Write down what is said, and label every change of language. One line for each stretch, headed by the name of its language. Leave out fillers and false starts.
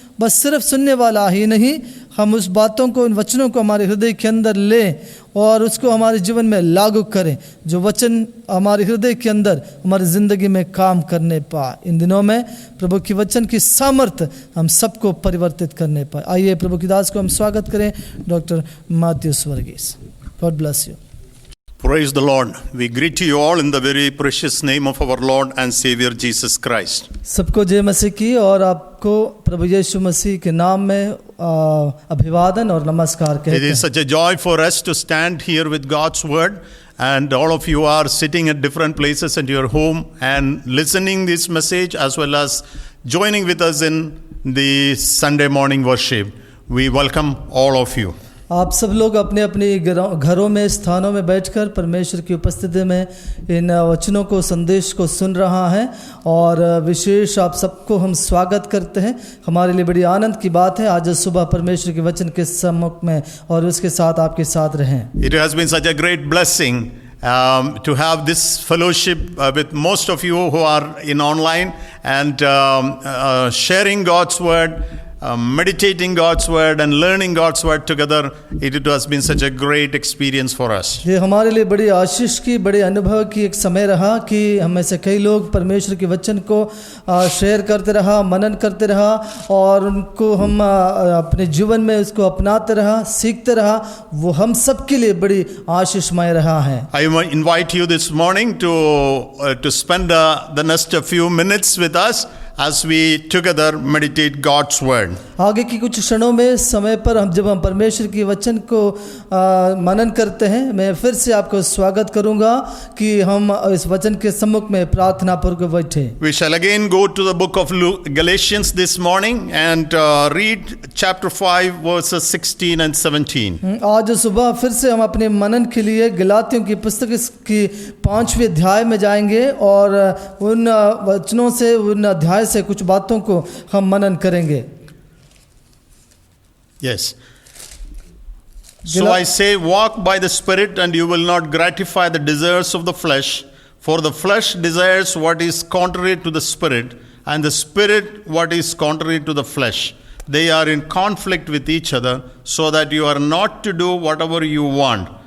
Hindi: बस सिर्फ सुनने वाला ही नहीं, हम उस बातों को, उन वचनों को हमारे हृदय के अंदर लें और उसको हमारे जीवन में लागू करें, जो वचन हमारे हृदय के अंदर हमारी ज़िंदगी में काम करने पाए। इन दिनों में प्रभु की वचन की सामर्थ्य हम सबको परिवर्तित करने पाए। आइए प्रभु की दास को हम स्वागत करें, doctor Matthews Varghese.
English: God bless you. Praise the Lord. We greet you all in the very precious name of our Lord and Savior Jesus Christ.
Hindi: सबको जय मसीह की और आपको प्रभु यीशु मसीह के नाम में अभिवादन और नमस्कार कहते हैं।
English: It is such a joy for us to stand here with God's word, and all of you are sitting at different places at your home and listening this message as well as joining with us in the Sunday morning worship. We welcome all of you.
Hindi: आप सब लोग अपने अपने घरों में, स्थानों में बैठकर परमेश्वर की उपस्थिति में इन वचनों को, संदेश को सुन रहा है और विशेष आप सबको हम स्वागत करते हैं। हमारे लिए बड़ी आनंद की बात है आज सुबह परमेश्वर के वचन के सम्मुख में और उसके साथ आपके साथ रहें।
English: It has been such a great blessing to have this fellowship with most of you who are in online and sharing God's word, meditating God's word and learning God's word together. It has been such a great experience for us.
Hindi: ये हमारे लिए बड़ी आशीष की, बड़े अनुभव की एक समय रहा कि हम में से कई लोग परमेश्वर के वचन को शेयर करते रहा, मनन करते रहा और उनको हम अपने जीवन में उसको अपनाते रहा, सीखते रहा। वो हम सब के लिए बड़ी आशीषमय रहा है।
English: I invite you this morning to spend the next few minutes with us as we together meditate God's word.
Hindi: आगे की कुछ क्षणों में समय पर जब हम परमेश्वर के वचन को मनन करते हैं, मैं फिर से आपको स्वागत करूंगा कि हम इस वचन के सम्मुख में प्रार्थना पूर्वक बैठे।
English: We shall again go to the book of Galatians this morning and read chapter 5 verses 16 and 17.
Hindi: आज सुबह फिर से हम अपने मनन के लिए गलातियों की पुस्तक की 5वें अध्याय में जाएंगे और उन वचनों से, उन अध्याय से कुछ बातों को हम मनन करेंगे।
English: Yes. So I say, walk by the Spirit and you will not gratify the desires of the flesh, for the flesh desires what is contrary to the Spirit, and the Spirit what is contrary to the flesh. They are in conflict with each other, so that you are not to do whatever you want.